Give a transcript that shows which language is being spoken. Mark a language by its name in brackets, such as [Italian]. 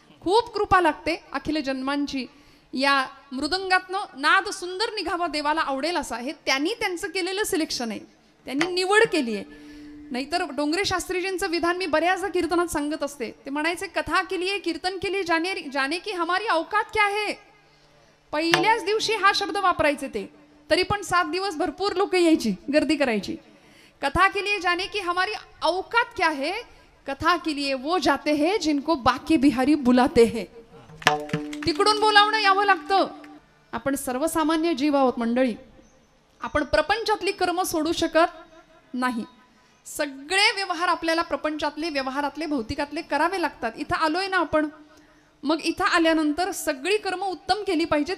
[Marathi] खूप कृपा लागते अखिल जन्मांची. या मृदंगातनं नाद सुंदर निघावा देवाला आवडेल असा हे त्यांनी त्यांचं केलेलं सिलेक्शन आहे, त्यांनी निवड केली आहे. नाहीतर डोंगरे शास्त्रीजींचं विधान मी बऱ्याचदा कीर्तनात सांगत असते. ते म्हणायचे कथा केली आहे कीर्तन केली [Hindi] जाने की हमारी औकात क्या है. [Marathi] पहिल्याच दिवशी हा शब्द वापरायचे ते, तरी पण 7 दिवस भरपूर लोक यायची, गर्दी करायची. [Hindi] कथा के लिए जाने की हमारी औकात क्या है, कथा के लिए वो जाते हैं जिनको बाके बिहारी बुलाते हैं. [Marathi] तिकडून बोलावणं यावं लागतं. आपण सर्वसामान्य जीव आहोत मंडळी, आपण प्रपंचातली कर्म सोडू शकत नाही. सगळे व्यवहार आपल्याला प्रपंचातले व्यवहारातले भौतिकातले करावे लागतात. इथं आलोय ना आपण, मग इथं आल्यानंतर सगळी कर्म उत्तम केली पाहिजेत.